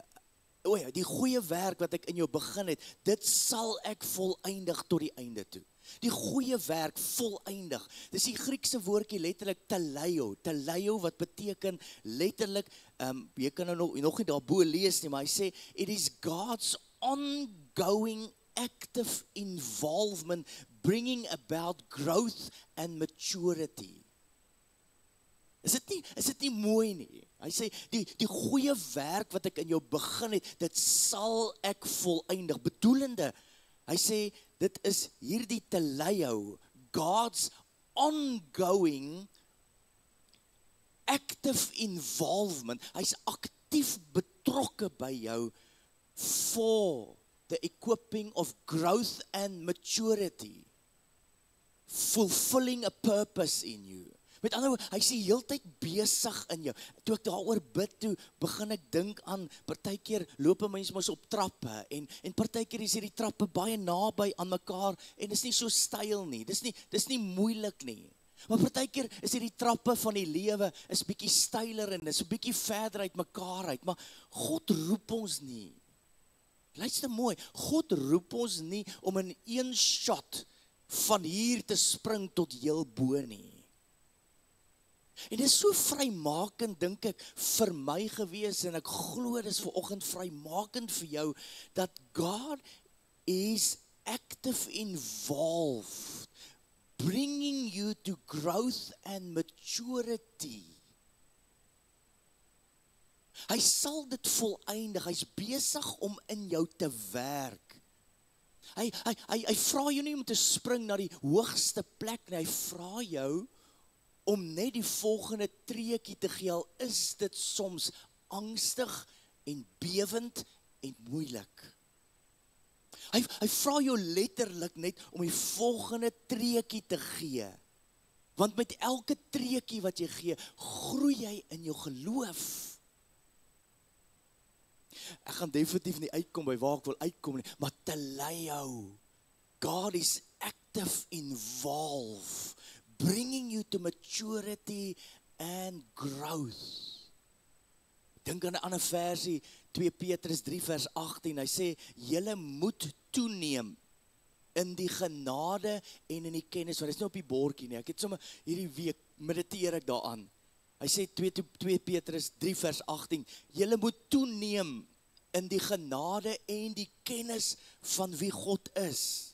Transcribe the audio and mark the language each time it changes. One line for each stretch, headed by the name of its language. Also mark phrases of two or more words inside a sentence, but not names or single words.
Afrikaans: O ja, die goeie werk wat ek in jou begin het, dit sal ek voleindig tot die einde toe. Die goeie werk voleindig. Dis die Griekse woordjie letterlik teleio wat beteken letterlik, jy kan nou nog nie daarbo lees nie, maar hy sê,
English: it is God's ongoing active involvement, bringing about growth and maturity.
Afrikaans: Is dit nie mooi nie? Hy sê, die goeie werk wat ek in jou begin het, dit sal ek voleindig. Bedoelende, hy sê, dit is hierdie teleo,
English: God's ongoing active involvement.
Afrikaans: Hy's aktief betrokke by jou
English: for the equipping of growth and maturity, fulfilling a purpose in you.
Afrikaans: Met ander woorde, hy sê heeltyd besig in jou. Toe ek daaroor bid, toe begin ek dink aan, partykeer loop mense mos op trappe, en partykeer is hierdie trappe baie naby aan mekaar, en is nie so styl nie, dis nie moeilik nie. Maar partykeer is hierdie trappe van die lewe, is bietjie styler, en is 'n bietjie verder uit mekaar uit, maar God roep ons nie. Luister mooi, God roep ons nie om in een shot van hier te spring tot heel bo nie. En dit is so vrymakend, dink ek, vir my gewees, en ek glo dis vanoggend vrymakend vir jou, dat God is
English: active involved, bringing you to growth and maturity.
Afrikaans: Hy sal dit voleindig, hy's besig om in jou te werk. Hy vra jou nie om te spring na die hoogste plek nie, hy vra jou om net die volgende treetjie te gee, al is dit soms angstig en bewend en moeilik. Hy vra jou letterlik net om die volgende treetjie te gee. Want met elke treetjie wat jy gee, groei jy in jou geloof. Ek gaan definitief nie uitkom by waar ek wil uitkom nie, maar teleo,
English: God is active involved, bringing you to maturity and growth.
Afrikaans: Dink aan 'n ander versie, 2 Petrus 3 vers 18, hy sê, julle moet toeneem in die genade en in die kennis, want dit is nie op die bordjie nie, ek het sommer hierdie week, mediteer ek daaraan. Hy sê 2 Petrus 3 vers 18, julle moet toeneem in die genade en die kennis van wie God is.